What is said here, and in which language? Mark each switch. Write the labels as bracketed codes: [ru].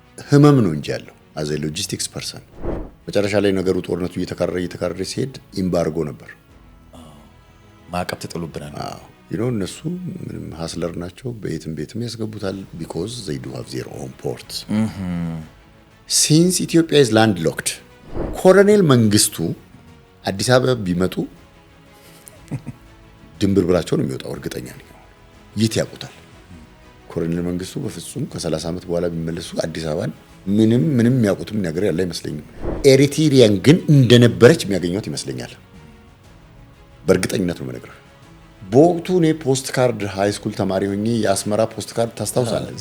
[am] ህመም ነው እንጂ ያለው አዘ ሎጂስቲክስ ፐርሰን መጨረሻ ላይ ነገሩ ጦርነቱ እየተካረረ ሲሄድ ኢምባርጎ ነበር። ማዕቀብ ተጥሎብናል። እነሱ ምንም ሀስለር ናቸው። ቤትም ያስገቡታል [en] because they do have their own ports. Since Ethiopia is landlocked [am] ኮሎኔል መንግስቱ አዲስ አበባ ቢመጡ ድንብርብራቸው ነው የሚወጣው። እርግጠኛ ነኝ የት ያውቁታል። ኮሎኔል መንግስቱ በፍጹም ከ30 ዓመት በኋላ ቢመለሱ አዲስ አበባን ምንም ያውቁትም ነገር ያለ አይመስለኝም። ኤሪትሪያን ግን እንደነበረች የሚያገኙት ይመስለኛል። በእርግጠኝነት ነው የምነግርህ። በወቅቱ እኔ ፖስት ካርድ ሃይ ስኩል ተማሪ ሆኜ የአስመራ ፖስት ካርድ ታስታውሳለህ?